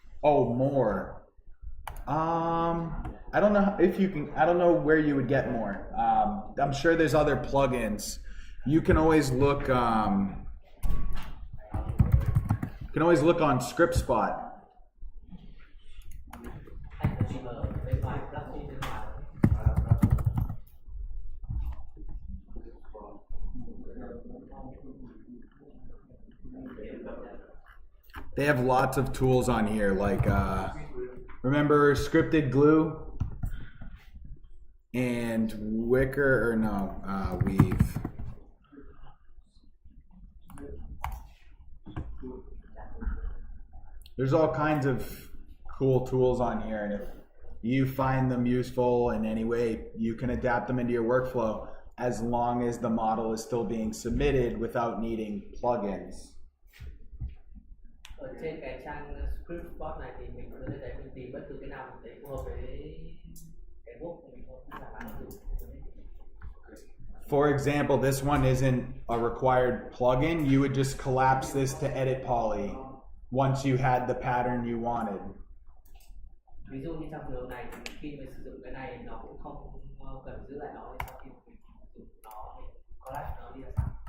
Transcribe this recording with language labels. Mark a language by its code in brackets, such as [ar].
[en] oh more. I don't know if you can. I don't know where you would get more. I'm sure there's other plugins. You can always look. You can always look on ScriptSpot. [vi] Anh phải tìm ở bên ngoài plugin bên ngoài. [en] They have lots of tools on here, like remember scripted glue and wicker, or no, weave. There's all kinds of cool tools on here, and if you find them useful in any way, you can adapt them into your workflow as long as the model is still being submitted without needing plugins. [vi] Ở trên cái trang ScriptSpot này thì mình có thể đấy mình tìm bất cứ cái nào mình thấy phù hợp với cái work của mình thôi, không phải bạn dùng. [en] For example, this one isn't a required plugin. You would just collapse this to edit poly once you had the pattern you wanted. [vi] Ví dụ như trong trường hợp này thì khi mình sử dụng cái này nó cũng không cần giữ lại nó, sau khi mình dùng nó mình collapse nó đi là sao?